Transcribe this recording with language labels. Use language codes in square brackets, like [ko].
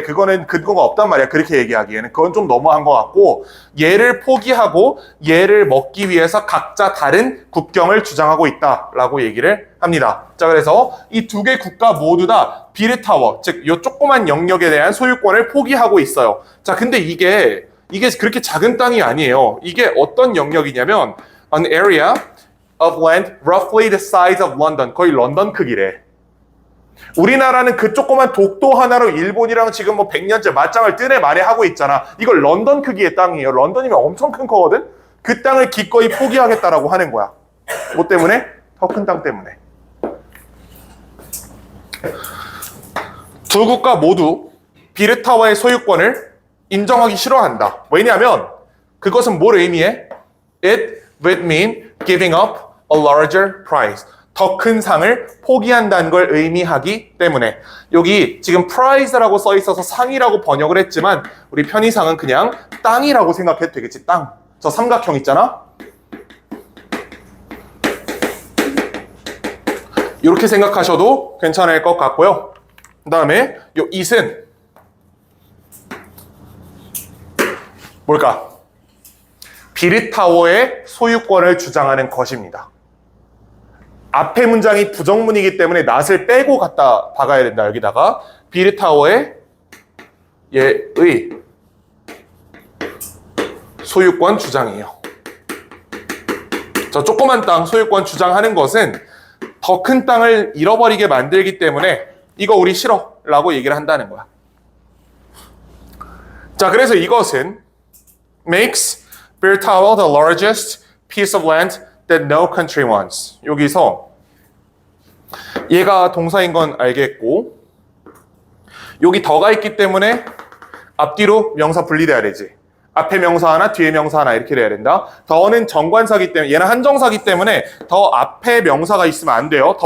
[ko] 그거는 근거가 없단 말이야. 그렇게 얘기하기에는. 그건 좀 너무한 것 같고, 얘를 포기하고 얘를 먹기 위해서 각자 다른 국경을 주장하고 있다라고 얘기를 합니다. 자, 그래서 이 두 개 국가 모두 다 비르타워, 즉 이 조그만 영역에 대한 소유권을 포기하고 있어요. 자, 근데 이게 그렇게 작은 땅이 아니에요. 이게 어떤 영역이냐면 [en] an area of land roughly the size of London. [ko] 거의 런던 크기래. 우리나라는 그 조그만 독도 하나로 일본이랑 지금 뭐 100년째 맞짱을 뜨네 말해 하고 있잖아. 이걸 런던 크기의 땅이에요. 런던이면 엄청 큰 거거든. 그 땅을 기꺼이 포기하겠다라고 하는 거야. 뭐 때문에? 더 큰 땅 때문에. 두 국가 모두 비르타워의 소유권을 인정하기 싫어한다. 왜냐하면 그것은 뭘 의미해? [en] It would mean giving up a larger prize. [ko] 더 큰 상을 포기한다는 걸 의미하기 때문에 여기 지금 prize라고 써 있어서 상이라고 번역을 했지만 우리 편의상은 그냥 땅이라고 생각해도 되겠지. 땅. 저 삼각형 있잖아. 이렇게 생각하셔도 괜찮을 것 같고요. 그 다음에 요 it은 뭘까? 비르타워의 소유권을 주장하는 것입니다. 앞에 문장이 부정문이기 때문에 not을 빼고 갖다 박아야 된다. 여기다가 비르타워의 의 소유권 주장이에요. 저 조그만 땅 소유권 주장하는 것은 더 큰 땅을 잃어버리게 만들기 때문에 이거 우리 싫어 라고 얘기를 한다는 거야. 자, 그래서 이것은 [en] makes Birtawo the largest piece of land that no country wants. [ko] 여기서 얘가 동사인 건 알겠고 여기 더가 있기 때문에 앞뒤로 명사 분리돼야 되지. 앞에 명사 하나, 뒤에 명사 하나 이렇게 돼야 된다. 더는 정관사기 때문에 얘는 한정사기 때문에 더 앞에 명사가 있으면 안 돼요.